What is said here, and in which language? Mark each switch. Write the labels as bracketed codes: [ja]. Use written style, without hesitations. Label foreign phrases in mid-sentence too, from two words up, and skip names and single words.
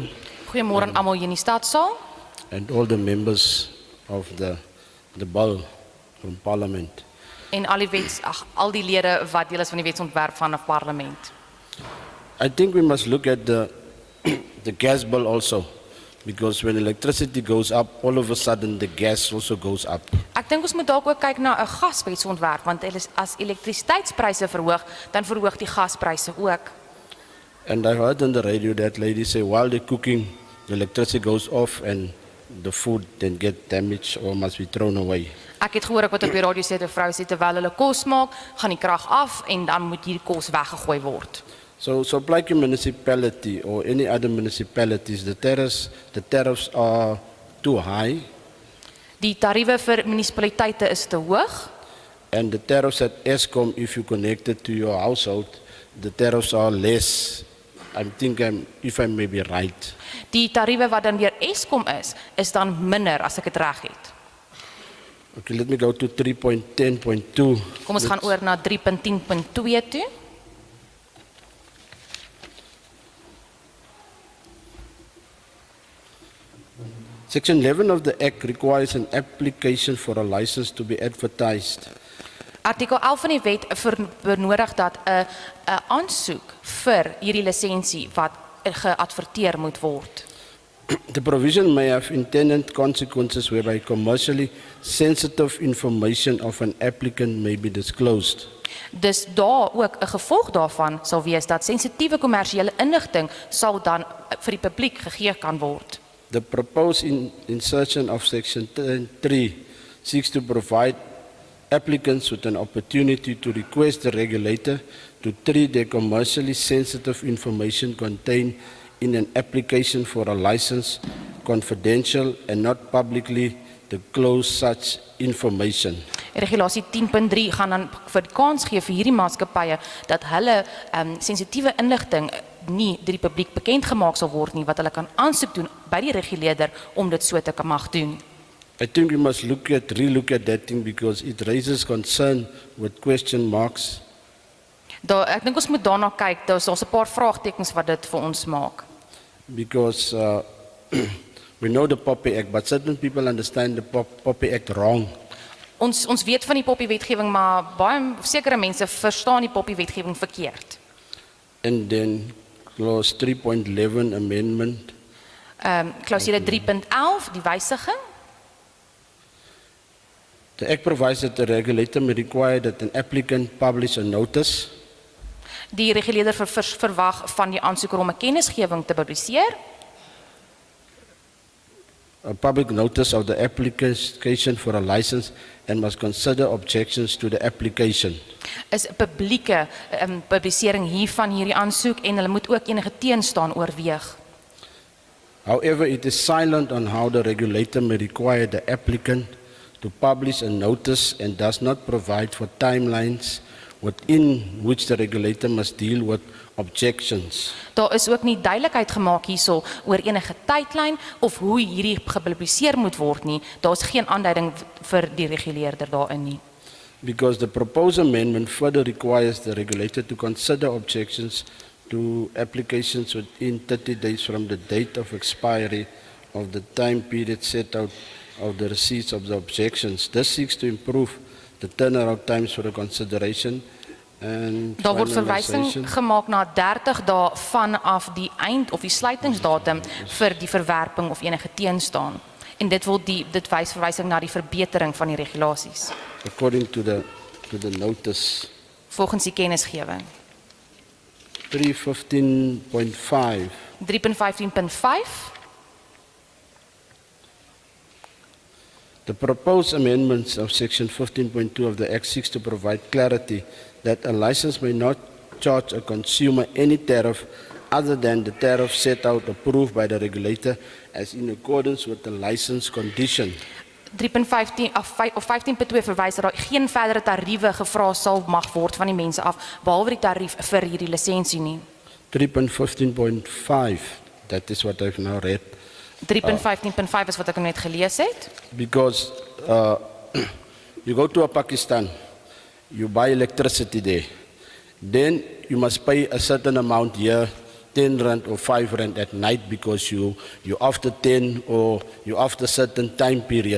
[af] Goeiemôre aan almal hier in die stadsaal [en] and all the members of the ball from Parliament. [af] en al die lede wat deel is van die wetsontwerp van 'n parlement. [en] I think we must look at the gas bill also, because when electricity goes up, all of a sudden the gas also goes up. [af] Ek dink ons moet dalk ook kyk na 'n gaswetsontwerp, want as elektrisiteitspryse verhoog, dan verhoog die gaspryse ook. [en] And I heard on the radio that lady say while they're cooking, the electricity goes off and the food then get damaged or must be thrown away. [af] Ek het gehoor ek wat op die radio sê, 'n vrou sê terwyl hulle kos maak, gaan die krag af en dan moet hierdie kos weggegooi word. [en] So like a municipality or any other municipalities, the tariffs are too high, [af] Die tariewe vir munisipaliteite is te hoog [en] and the tariffs at Eskom, if you connect it to your household, the tariffs are less. If I may be right. [af] Die tariewe wat dan deur Eskom is dan minder as ek dit reg het. [en] Okay, let me go to 3.10.2. [af] Kom ons gaan oor na 3.10.2 toe. [en] Section 11 of the Act requires an application for a license to be advertised. [af] Artikel 11 van die wet benodig dat 'n aansoek vir hierdie lisensie wat geadverteer moet word. [en] The provision may have intended consequences whereby commercially sensitive information of an applicant may be disclosed. [af] Dus daar ook 'n gevolg daarvan sal wees dat sensitiewe kommersiële inligting sal dan vir die publiek gegee kan word. [en] The proposed insertion of Section 3 seeks to provide applicants with an opportunity to request the regulator to treat their commercially sensitive information contained in an application for a license confidential and not publicly disclose such information. [af] Regulasie 10.3 gaan dan vir kans gee vir hierdie maatskappye dat hulle sensitiewe inligting nie deur die publiek bekend gemaak sal word nie, wat hulle kan aansoek doen by die reguleerder om dit so te kan mag doen. [en] I think we must relook at that thing because it raises concern with question marks. [af] Ek dink ons moet daarna kyk, daar's 'n paar vraagtekens wat dit vir ons maak. [en] Because we know the Poppy Act, but certain people understand the Poppy Act wrong. [af] Ons weet van die Poppy-wetgewing, maar baie sekere mense verstaan die Poppy-wetgewing verkeerd. [en] And then clause 3.11 amendment. [af] Klausule 3.11, die wysiging. [en] The Act provides that the regulator may require that an applicant publish a notice [af] Die reguleerder verwag van die aansoeker om 'n kennisgewing te publiseer, [en] a public notice of the application for a license and must consider objections to the application. [af] is 'n publieke publisering hiervan hierdie aansoek en hulle moet ook enige teenstaan oorweeg. [en] However, it is silent on how the regulator may require the applicant to publish a notice and does not provide for timelines within which the regulator must deal with objections. [af] Daar is ook nie duidelikheid gemaak hierso oor enige tydlyn of hoe hierdie gepubliseer moet word nie. Daar is geen aanduiding vir die reguleerder daarin nie. [en] Because the proposed amendment further requires the regulator to consider objections to applications within 30 days from the date of expiry of the time period set out of the receipts of the objections. This seeks to improve the turnaround times for the consideration and [af] Daar word verwysing [en] finalization. [af] gemaak na 30 dae vanaf die eind of die sluitingsdatum vir die verwerping of enige teenstaan. En dit wys verwysing na die verbetering van die regulasies [en] According to the notice. [af] volgens die kennisgewing. 315.5. 3.15.5 [en] The proposed amendments of section 15.2 of the Act seeks to provide clarity that a license may not charge a consumer any tariff other than the tariff set out approved by the regulator as in accordance with the license condition. [af] 3.15 of 15.2 verwys dat daar geen verdere tariewe gevra sal mag word van die mense af behalwe die tarief vir hierdie lisensie nie. [en] 3.15.5, that is what I've now read. [af] 3.15.5 is wat ek net gelees het. [en] Because you go to Pakistan, you buy electricity there, then you must pay a certain amount here, 10 rand or 5 rand at night because you after 10 or you after certain time period.